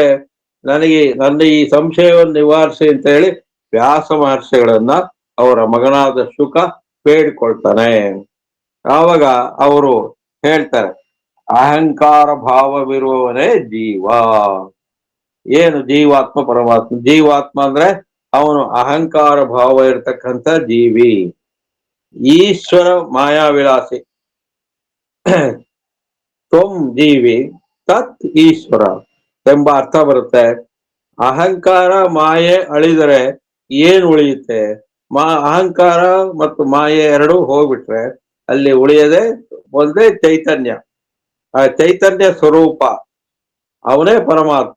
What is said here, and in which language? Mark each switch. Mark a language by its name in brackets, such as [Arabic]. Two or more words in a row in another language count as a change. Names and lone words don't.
[Kannada] ನನ್ನ ಈ ಸಂಶಯವನ್ನು ನಿವಾರಿಸಿ ಅಂತ ಹೇಳಿ ವ್ಯಾಸ ಮಹರ್ಷಿಗಳನ್ನ ಅವರ ಮಗನಾದ ಶುಕ ಬೇಡಿಕೊಳ್ತಾನೆ. ಆವಾಗ ಅವರು ಹೇಳ್ತಾರೆ, ಅಹಂಕಾರ ಭಾವವಿರುವವನೇ ಜೀವ. ಏನು ಜೀವಾತ್ಮ ಪರಮಾತ್ಮ? ಜೀವಾತ್ಮ ಅಂದ್ರೆ ಅವನು ಅಹಂಕಾರ ಭಾವ ಇರ್ತಕ್ಕಂಥ ಜೀವಿ. ಈಶ್ವರ ಮಾಯಾವಿಲಾಸಿ [Sanskrit] ತ್ವಂ ಜೀವಿ ತತ್ ಈಶ್ವರ [Kannada] ಎಂಬ ಅರ್ಥ ಬರುತ್ತೆ. ಅಹಂಕಾರ ಮಾಯೆ ಅಳಿದರೆ ಏನ್ ಉಳಿಯುತ್ತೆ? ಅಹಂಕಾರ ಮತ್ತು ಮಾಯೆ ಎರಡು ಹೋಗ್ಬಿಟ್ರೆ ಅಲ್ಲಿ ಉಳಿಯದೆ ಒಂದೇ ಚೈತನ್ಯ. ಆ ಚೈತನ್ಯ ಸ್ವರೂಪ ಅವನೇ ಪರಮಾತ್ಮ.